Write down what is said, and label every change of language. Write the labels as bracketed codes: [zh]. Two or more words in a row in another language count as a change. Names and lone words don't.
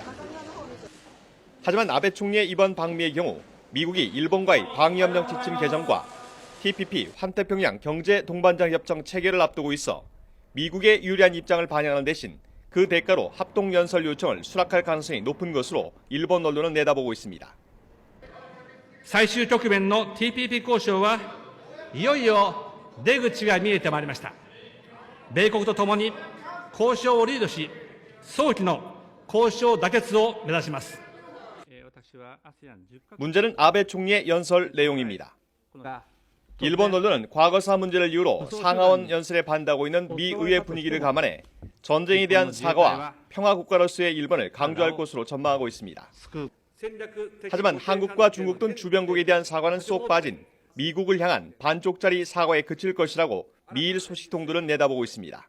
[ko] 하지만 아베 총리의 이번 방미의 경우 미국이 일본과의 방위협력 지침 개정과 TPP 환태평양 경제 동반자 협정 체결을 앞두고 있어 미국의 유리한 입장을 반영하는 대신 그 대가로 합동연설 요청을 수락할 가능성이 높은 것으로 일본 언론은 내다보고 있습니다. [ja] 最終局面の TPP 交渉はいよいよ出口が見えてまいりました。米国とともに交渉をリードし、早期の交渉妥結を目指します。 [ko] 문제는 아베 총리의 연설 내용입니다. 일본 언론은 과거사 문제를 이유로 상하원 연설에 반대하고 있는 미 의회 분위기를 감안해 전쟁에 대한 사과와 평화국가로서의 일본을 강조할 것으로 전망하고 있습니다. 하지만 한국과 중국 등 주변국에 대한 사과는 쏙 빠진 미국을 향한 반쪽짜리 사과에 그칠 것이라고 미일 소식통들은 내다보고 있습니다.